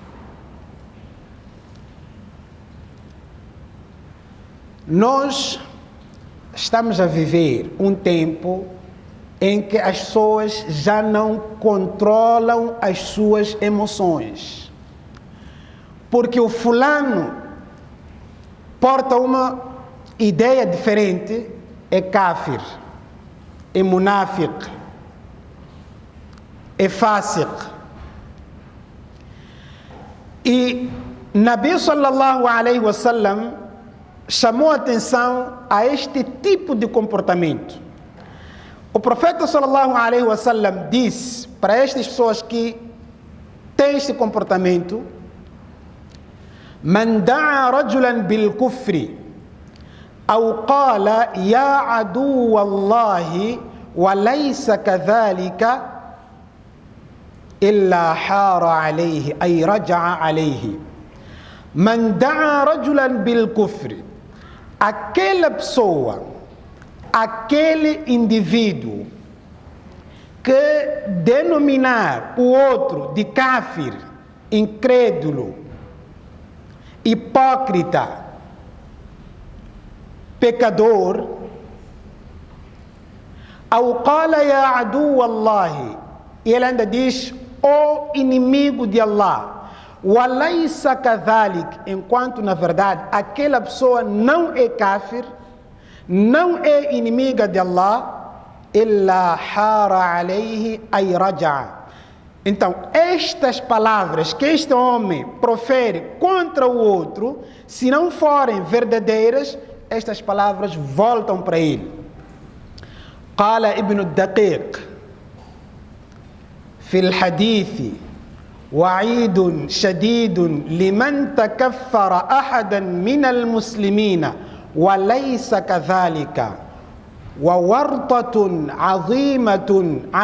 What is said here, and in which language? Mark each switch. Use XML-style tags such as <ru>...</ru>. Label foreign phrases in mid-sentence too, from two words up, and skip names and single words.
<pt>Nós estamos a viver um tempo em que as pessoas já não controlam as suas emoções. Porque o fulano porta uma ideia diferente, é kafir, é munafiq, é fásiq. E Nabi</pt> <ar>صلى الله عليه وسلم</ar> <pt>chamou atenção a este tipo de comportamento. O profeta</pt> <ar>صلى الله عليه وسلم</ar> <pt>disse para estas pessoas que têm este comportamento:</pt> <ar>من دعا رجلا بالكفر أو قال يا عدو الله وليس كذلك إلا حار عليه أي رجع عليه. من دعا رجلا بالكفر,</ar> <pt>aquela pessoa, aquele indivíduo que denominar o outro de kafir, incrédulo, hipócrita, pecador, ao</pt> <ar>قال يا عدو الله,</ar> <pt>e ele ainda diz o inimigo de Allah,</pt> <ar>وليس كذلك,</ar> <pt>enquanto na verdade aquela pessoa não é kafir, não é inimiga de Allah,</pt> <ar>إلا حار عليه أي رجع.</ar> <pt>Então, estas palavras que este homem profere contra o outro, se não forem verdadeiras, estas palavras voltam para ele.</pt> <ar>قال ابن الدقيق في الحديث وعيد شديد لمن تكفر أحدا من المسلمين وليس كذلك وورطة عظيمة</ar>